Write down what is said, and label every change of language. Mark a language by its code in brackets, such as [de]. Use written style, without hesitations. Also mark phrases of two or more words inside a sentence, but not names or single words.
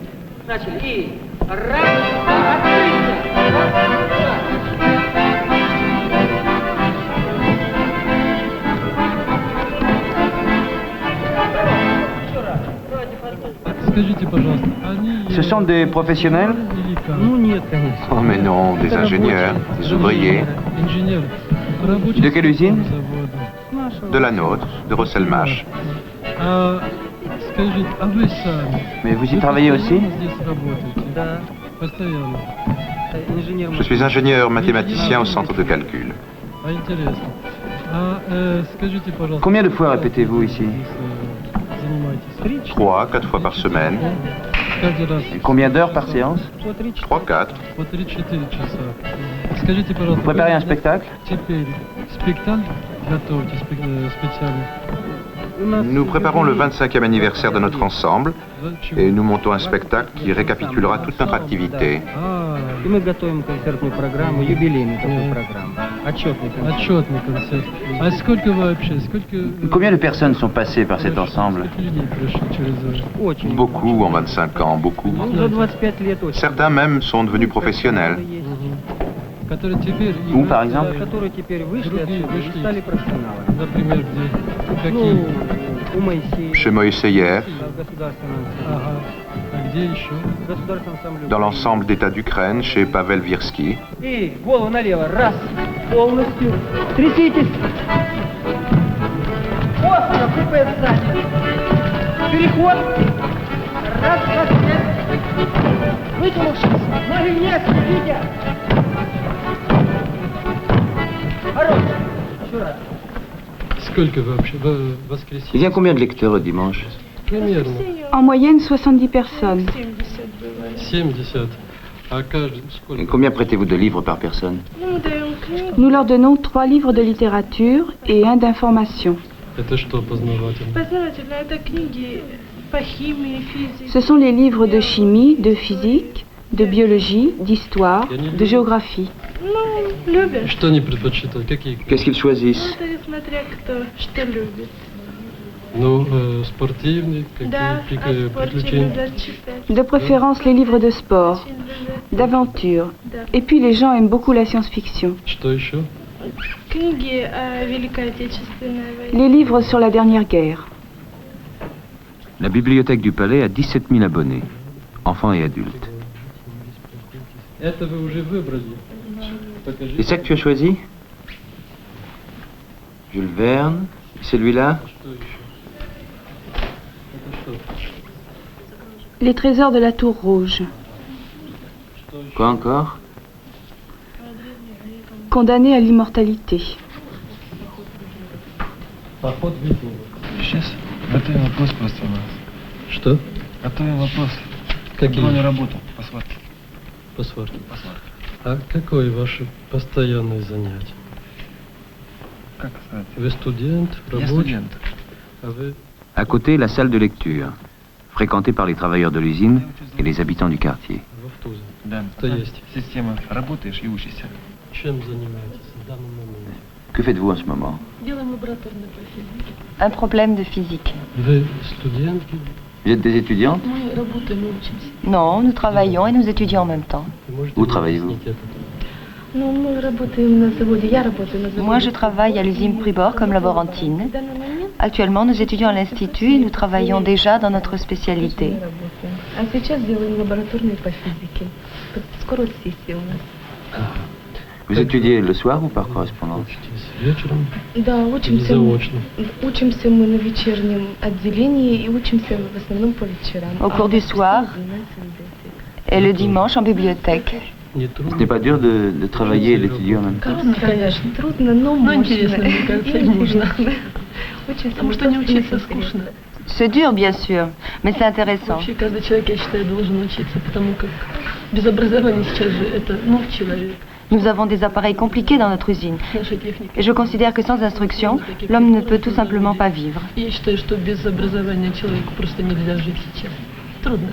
[ru] Начали. И раз, два, открыться. Раз, два. Скажите, пожалуйста, они... [fr] Ce sont des professionnels? [ru] Ну нет, конечно. [fr] Oh mais non, des ingénieurs, des ouvriers. [ru] Инженер. [fr] De quelle usine? De la nôtre, de Rosselmash. [ru] Скажите, а вы сами? [fr] Mais vous y travaillez aussi? [ru] Здесь работаете? Да. Постоянно. [fr] Je suis ingénieur mathématicien au centre de calcul. [ru] А интересно. Скажите, пожалуйста... [fr] Combien de fois répétez-vous ici? 3, 4 fois par semaine. Et combien d'heures par séance? 3, 4. [ru] По 3-4 часа. Скажите, пожалуйста... [fr] Vous préparez un spectacle? [ru] Теперь спектакль готовьте специально. [fr] Nous préparons le 25e anniversaire de notre ensemble et nous montons un spectacle qui récapitulera toute notre activité. [ru] И мы готовим концертную программу, юбилейную такую программу. Отчетный концерт. Отчетный концерт. А сколько вообще? [fr] Combien de personnes sont passées par cet ensemble? Beaucoup en 25 ans, beaucoup. [ru] За 25 лет очень. [fr] Certains même sont devenus professionnels. Où, par exemple? [ru] Которые теперь вышли отсюда и стали профессионалами. Например, где? Какие? Ну, у Моисея. [fr] Chez Moïseyev, [ru] А где еще? [fr] dans l'ensemble d'État d'Ukraine, chez Pavel Virsky. [ru] И голову налево. Раз. Полностью. Тряситесь. Остро, купе сзади. Переход. Раз, два, три. Вытянувшись. Ноги вниз, видите? Хорош. Еще раз. Сколько вообще в воскресенье? [fr] Il y a combien de lecteurs le dimanche? [ru] Примерно. [fr] En moyenne, 70 personnes. 70. [ru] А каждый сколько? [fr] Et combien prêtez-vous de livres par personne? Nous leur donnons 3 livres de littérature et 1 d'information. [ru] Это что познавательно? Познавательно, это книги по химии, физике. [fr] Ce sont les livres de chimie, de physique, de biologie, d'histoire, de géographie. [ru] Ну, любят. Что они предпочитают? Какие? [fr] Qu'est-ce qu'ils choisissent? [ru] Это смотря кто что любит. Ну, спортивные, Да, какие спортивные, приключения? да, читать. [fr] De préférence les livres de sport, d'aventure. Et puis les gens aiment beaucoup la science-fiction. [ru] Что еще? Книги о Великой Отечественной войне. [fr] Les livres sur la dernière guerre. La bibliothèque du Palais a 17 000 abonnés, enfants et adultes. [ru] Это вы уже выбрали. [fr] Et ça que tu as choisi? Jules Verne? Et celui-là? [ru] Что еще? Это что? [fr] Les trésors de la Tour Rouge. Quoi encore? Condamné à l'immortalité. [ru] Поход викингов. Сейчас готовим вопрос просто у нас. Что? Готовим вопрос. Какие? Контрольную работу по сварке. По сварке. По сварке. А какое ваше постоянное занятие? Как сказать? Вы студент, Я рабочий? студент. А вы? [fr] À côté, la salle de lecture, fréquentée par les travailleurs de l'usine et les habitants du quartier. [ru] В Автузе. Да. Что есть? Система. Работаешь и учишься. Чем занимаетесь в данный момент? [fr] Que faites-vous en ce moment? [ru] Делаем лабораторную по физике. [fr] Un problème de physique. [ru] Вы студентки? [fr] Vous êtes des étudiantes? [ru] Мы работаем и учимся. [fr] Non, nous travaillons et nous étudions en même temps. Où travaillez-vous? [ru] Ну, мы работаем на заводе. Я работаю на заводе. [fr] Moi, je travaille à l'usine Pribor comme laborantine. [ru] В данный момент [fr] Actuellement, nous étudions à l'Institut et nous travaillons déjà dans notre spécialité. [ru] А сейчас делаем лабораторную по физике. Скоро сессия у нас. [fr] Vous étudiez le soir ou par correspondance? [ru] Да, учимся мы на вечернем отделении и учимся в основном по вечерам. [fr] Au cours du soir et le dimanche en bibliothèque. Ce n'est pas dur de travailler et d'étudier en même temps? [ru] Конечно, трудно, но интересно, мне кажется, можно. Потому что не учиться скучно. [fr] C'est dur, bien sûr, mais c'est intéressant. [ru] Вообще каждый человек, я считаю, должен учиться, потому как без образования сейчас же это человек. [fr] Nous avons des appareils compliqués dans notre usine. Et je considère que sans instruction, l'homme ne peut tout simplement pas vivre. [ru] Я считаю, что без образования человеку просто нельзя жить сейчас. Трудно.